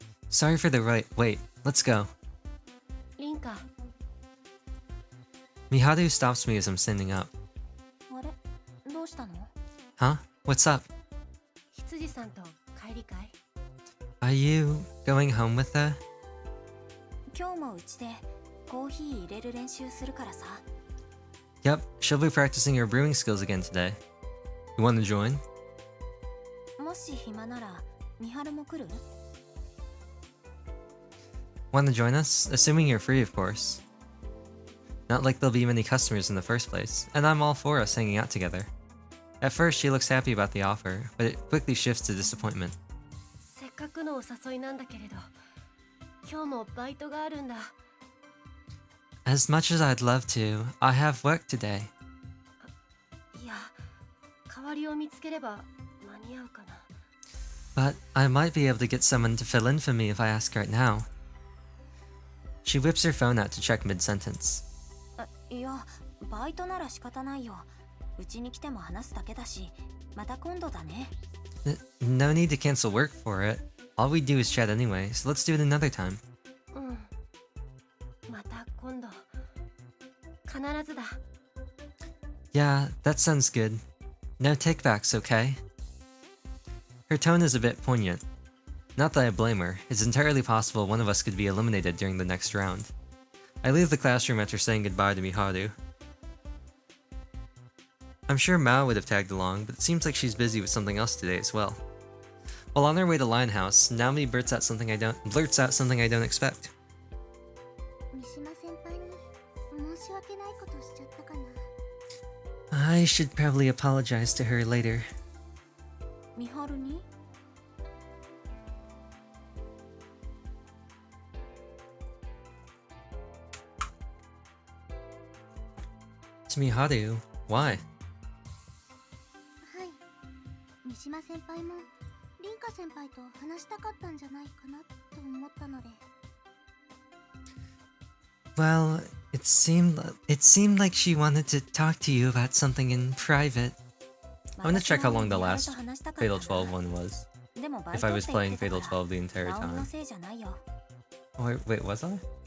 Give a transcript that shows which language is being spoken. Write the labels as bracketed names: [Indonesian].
[English] Sorry for the wait. Let's go. [Japanese] リンカ [English] Miharu stops me as I'm standing up. [Japanese] あれ？どうしたの？ [English] Huh? What's up? [Japanese] 羊さんと帰りかい？ [English] Are you going home with her? [Japanese] 今日もうちでコーヒー入れる練習するからさ。 [English] Yep, she'll be practicing her brewing skills again today. You want to join? [Japanese] もし暇なら、ミハルも来る？ [English] Want to join us? Assuming you're free, of course. Not like there'll be many customers in the first place, and I'm all for us hanging out together. At first, she looks happy about the offer, but it quickly shifts to disappointment. [Japanese] せっかくのお誘いなんだけれど、今日もバイトがあるんだ。 [English] As much as I'd love to, I have work today. [Japanese] いや、代わりを見つければ間に合うかな。 [English] But I might be able to get someone to fill in for me if I ask right now. She whips her phone out to check mid-sentence. [Japanese] いや、バイトなら仕方ないよ。うちに来ても話すだけだし、また今度だね。 [English] No need to cancel work for it. All we do is chat anyway, so let's do it another time. [Japanese] うん。また今度。必ずだ。 [English] Yeah, that sounds good. No takebacks, okay? Her tone is a bit poignant. Not that I blame her, it's entirely possible one of us could be eliminated during the next round. I leave the classroom after saying goodbye to Miharu. I'm sure Mao would have tagged along, but it seems like she's busy with something else today as well. While on their way to Lion House, Naomi blurts out something I don't expect. [Japanese] 三島先輩に申し訳ないことしちゃったかな。 [English] I should probably apologize to her later. [Japanese] ミハルに？ [English] To Miharu? Why? [Japanese] はい。三島先輩もリンカ先輩と話したかったんじゃないかなと思ったので。 [English] Well, it seemed like she wanted to talk to you about something in private. I want to check how long the last Fatal 12 one was. If I was playing Fatal 12 the entire time. Oh, wait, was I?